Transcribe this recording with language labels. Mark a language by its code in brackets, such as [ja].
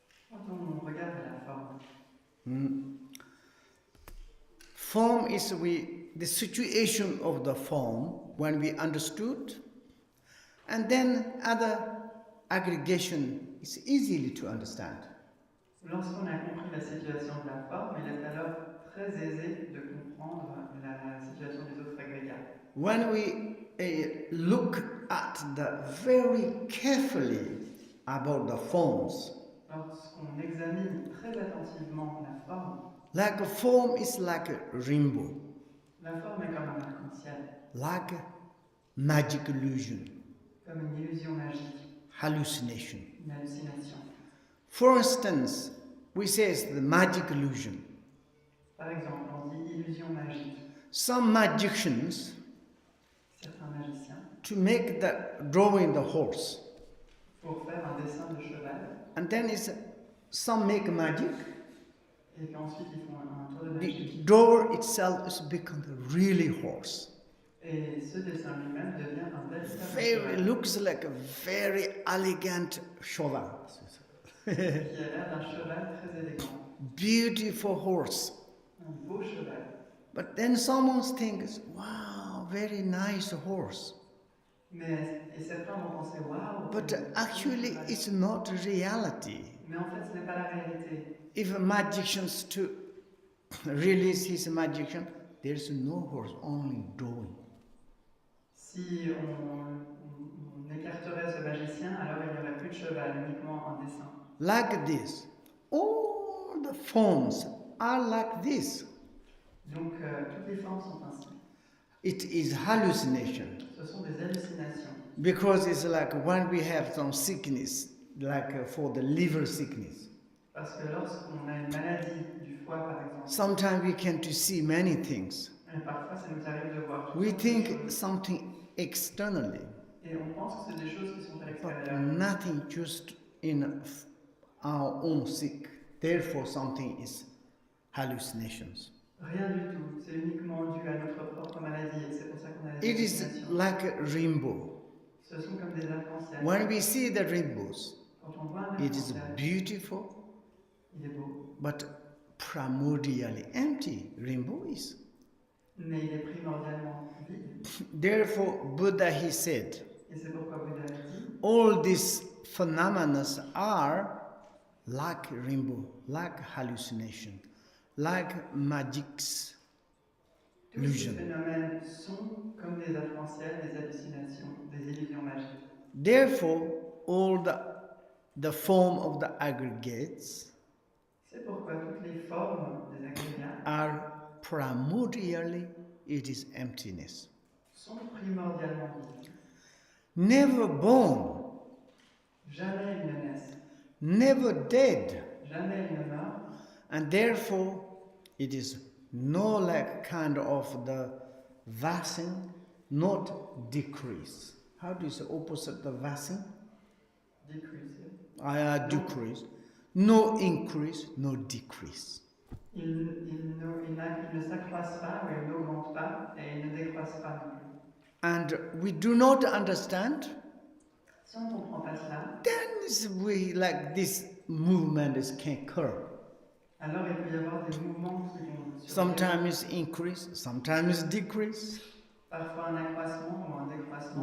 [fr] on regarde à la forme. [en] Form is the situation of the form when we understood, and then other aggregation is easily to understand. [fr] Lorsqu'on a compris la situation de la forme, il est alors très aisé de comprendre la situation des autres agrégats. [en] When we look at the very carefully about the forms, [fr] lorsqu'on examine très attentivement la forme, [en] like a form is like a rainbow, [fr] la forme est comme un arc-en-ciel, [en] like a magic illusion. [fr] Comme une illusion magique, [en] hallucination. [fr] une hallucination. [en] For instance, we say it's the magic illusion. [fr] Par exemple, on dit illusion magique. [en] Some magicians, [fr] Certains magiciens, [en] to make the drawing the horse, [fr] pour faire un dessin de cheval, [en] and then some make magic. [fr] et puis ensuite ils font un tour de [en] The [fr] magie. [en] drawer itself is become the really horse. [fr] Et ce dessin lui-même devient un véritable [en] Very [fr] cheval, [en] looks like a very elegant cheval. [fr] qui a l'air d'un cheval très élégant, [en] Beautiful horse. [fr] un beau cheval. [en] But then someone thinks, wow, very nice horse. [fr] Et certains vont penser waouh. [en] But actually it's not reality. [fr] Mais en fait, ce n'est pas la réalité. [en] If a magician's to release his magician, there's no horse, only drawing. [fr] Si on écarterait ce magicien, alors il n'y aurait plus de cheval, uniquement un dessin. [en] Like this. All the forms are like this. [fr] Donc, toutes les formes sont ainsi. [en] It is hallucination. [fr] Ce sont des hallucinations. [en] Because it's like when we have some sickness, like for the liver sickness. [fr] Parce que lorsqu'on a une maladie du foie, par exemple, [en] Sometimes we can to see many things. [fr] et parfois ça nous arrive de voir toutes [en] We [fr] sortes de [en] think [fr] choses, [en] something externally, [fr] et on pense que c'est des choses qui sont à [en] but [fr] l'extérieur. [en] nothing just in our own sick. Therefore, something is hallucinations. [fr] Rien du tout, c'est uniquement dû à notre propre maladie, et c'est pour ça qu'on a des [en] It is [fr] hallucinations. [en] like a rainbow. [fr] Ce sont comme des arcs-en-ciel. [en] When we see the rainbows, [fr] Quand on voit un [en] it is [fr] arc-en-ciel, [en] beautiful, [fr] il est beau, [en] but primordially empty. Rainbow is. [fr] mais il est primordialement vide. [en] Therefore, Buddha, he said, [fr] Et c'est pourquoi Bouddha a dit, [en] all these phenomena are like rainbow, like hallucination, like magic's [fr] tous ces [en] illusion. [fr] phénomènes sont comme des arcs-en-ciel, des hallucinations, des illusions magiques. [en] Therefore, all the form of the aggregates [fr] C'est pourquoi toutes les formes des agrégats [en] are primordially, it is emptiness. [fr] sont primordialement vides. [en] Never born, [fr] Jamais ils ne naissent, [en] never dead, [fr] jamais ils ne meurent, [en] and therefore it is no like kind of the vaccine, not decrease. How do you say opposite the vaccine? decrease. Decrease. No increase, no decrease. [fr] Ils ne s'accroissent pas ou ils n'augmentent pas et ils ne décroissent pas non plus. [en] And we do not understand, [fr] Si on ne comprend pas cela, [en] then we like this movement can occur. [fr] alors il peut y avoir des mouvements qui vont survenir. [en] Sometimes increase, sometimes decrease. [fr] Parfois un accroissement ou un décroissement.